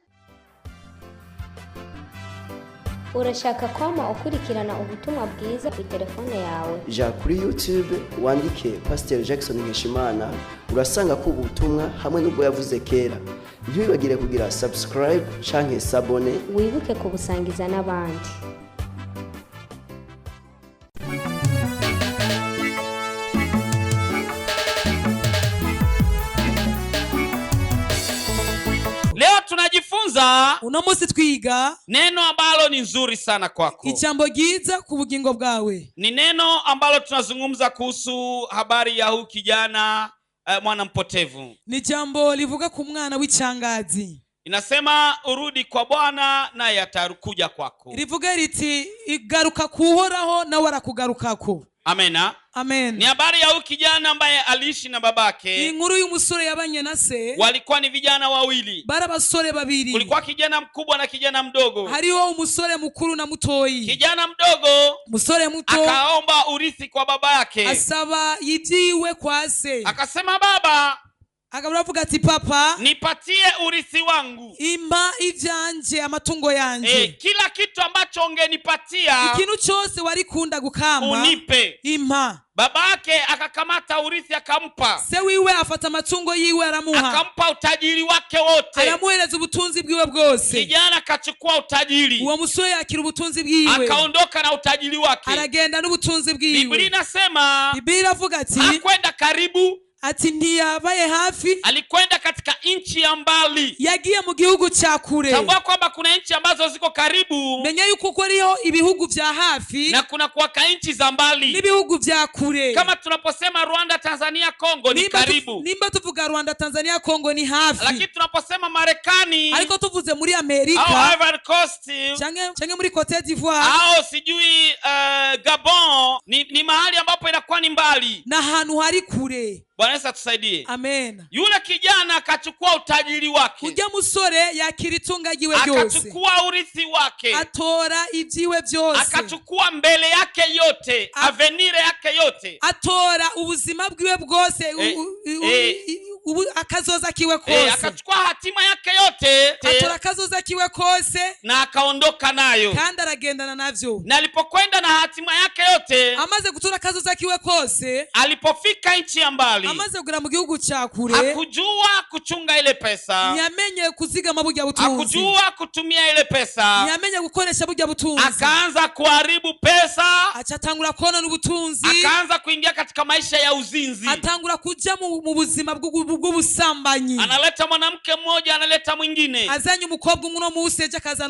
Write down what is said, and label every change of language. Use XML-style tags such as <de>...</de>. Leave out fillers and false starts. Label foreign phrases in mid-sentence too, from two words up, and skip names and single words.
<rn>Urashaka kwama ukurikirana ubutumwa bwiza ku telefone yawe? Ja kuri YouTube wandike Pasteur Jackson Nkeshimana, urasanga ko ubutumwa hamwe n'ubwo yavuze kera. Ntibibagire kugira subscribe canke s'abone, wibuke kubusangiza n'abandi.</rn> <sw>Leo tunajifunza</sw> <rn>uno munsi twiga</rn> <sw>neno ambalo ni nzuri sana kwako.</sw> <rn>ijambo ryiza ku bugingo bwawe.</rn> <sw>Ni neno ambalo tunazungumza kuhusu habari ya huyu kijana mwana mpotevu.</sw> <rn>Ni jambo livuga ku mwana w'icyangazi.</rn> <sw>Inasema urudi kwa Bwana naye atakuja kwako.</sw> <rn>Rivuga riti igaruka kuhoraho nawe arakugarukako.</rn> <sw>Amena.</sw> <rn>Amen.</rn> <sw>Ni habari ya huyu kijana ambaye aliishi na babake.</sw> <rn>Inkuru y'umusore yabanye na se.</rn> <sw>Walikuwa ni vijana wawili.</sw> <rn>Bara basore babiri.</rn> <sw>Kulikuwa kijana mkubwa na kijana mdogo.</sw> <rn>Hariho umusore mukuru na mutoyi.</rn> <sw>Kijana mdogo</sw> <rn>musore muto</rn> <sw>akaomba urithi kwa baba yake.</sw> <rn>Asaba yijiwe kwa se.</rn> <sw>Akasema baba,</sw> <rn>akavuga ati papa,</rn> <sw>nipatie urithi wangu.</sw> <rn>Impa ivyanje amatungo yanje.</rn> <sw>Kila kitu ambacho ungenipatia,</sw> <rn>ikintu cyose wari kunda gukama,</rn> <sw>unipe.</sw> <rn>Impa.</rn> <sw>Babake akakamata urithi akampa.</sw> <rn>Se wiwe afata amatungo yiwe aramuha.</rn> <sw>Akampa utajiri wake wote.</sw> <rn>Aramuhereza ubutunzi bwiwe bwose.</rn> <sw>Kijana akachukua utajiri.</sw> <rn>Uwo musore yakira ubutunzi bwiwe.</rn> <sw>Akaondoka na utajiri wake.</sw> <rn>Aragenda n'ubutunzi bwiwe.</rn> <sw>Biblia inasema,</sw> <rn>Biblia iravuga ati,</rn> <sw>hakwenda karibu,</sw> <rn>ati ntiyabaye hafi,</rn> <sw>alikwenda katika nchi ya mbali.</sw> <rn>Yagiye mu gihugu cya kure.</rn> <sw>Tambua kwamba kuna nchi ambazo ziko karibu,</sw> <rn>menya yuko kuriho ibihugu vya hafi</rn> <sw>na kuna kuwaka nchi za mbali</sw> <rn>n'ibihugu vya kure.</rn> <sw>Kama tunaposema Rwanda, Tanzania, Kongo ni karibu.</sw> <rn>Nimba tuvuga Rwanda, Tanzania, Kongo ni hafi.</rn> <sw>Lakini tunaposema Marekani,</sw> <rn>ariko tuvuze muri Amerika</rn> <sw>au Ivory Coast,</sw> <rn>change muri Cote d'Ivoire,</rn> <sw>au sijui Gabon, ni mahali ambapo inakuwa ni mbali</sw> <rn>na hantu hari kure.</rn> <sw>Bwana Yesu atusaidie.</sw> <rn>Amen.</rn> <sw>Yule kijana akachukua utajiri wake.</sw> <rn>Ujya musore yakira itunga giwe byose.</rn> <sw>Akachukua urithi wake.</sw> <rn>Atora ibyiwe byose.</rn> <sw>Akachukua mbele yake yote, avenire yake yote.</sw> <rn>Atora ubuzima bwiwe bwose, akazoza kiwe kose.</rn> <sw>Akachukua hatima yake yote.</sw> <rn>Atora akazoza kiwe kose.</rn> <sw>Na akaondoka nayo.</sw> <rn>Kandi aragendana navyo.</rn> <sw>Na alipokwenda na hatima yake yote,</sw> <rn>amaze gutora akazoza kiwe kose,</rn> <sw>alipofika nchi ya mbali,</sw> <rn>amaze kugera mu gihugu cya kure,</rn> <sw>hakujua kuchunga ile pesa.</sw> <rn>Ntiyamenye kuzigama burya butunzi.</rn> <sw>Hakujua kutumia ile pesa.</sw> <rn>Ntiyamenye gukoresha burya butunzi.</rn> <sw>Akaanza kuharibu pesa.</sw> <rn>Acatangura kuona n'ubutunzi.</rn> <sw>Akaanza kuingia katika maisha ya uzinzi.</sw> <rn>Atangura kuja mu buzima bw'ubusambanyi.</rn> <sw>Analeta mwanamke mmoja, analeta mwingine.</sw> <rn>Azanye umukobwa umwe no museje akazana</rn>